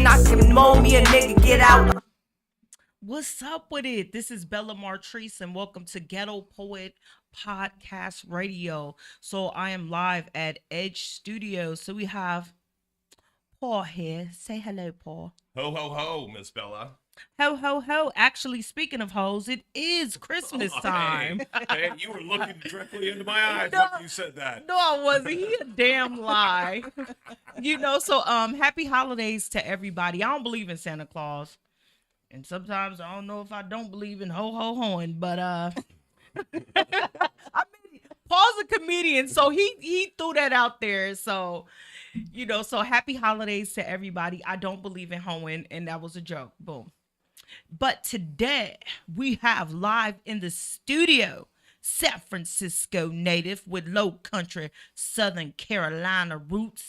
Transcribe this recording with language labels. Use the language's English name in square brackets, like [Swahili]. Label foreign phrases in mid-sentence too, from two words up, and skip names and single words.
[English] Knock him, mold me a nigga, get out. What's up with it? This is Bella Martrice, and welcome to Ghetto Poet Podcast Radio. So I am live at Edge Studios. So we have Paul here. Say hello, Paul. Ho, ho, ho, Miss Bella. Ho, ho, ho. Actually, speaking of hoes, it is Christmas time. Hey, you were looking directly into my eyes when you said that. No, I wasn't. He a damn lie. So happy holidays to everybody. I don't believe in Santa Claus. And sometimes I don't know if I don't believe in ho-ho-hoing, but I mean, Paul's a comedian, so he threw that out there. So, so happy holidays to everybody. I don't believe in hoeing, and that was a joke. Boom. But today we have live in the studio San Francisco native with low country Southern Carolina roots.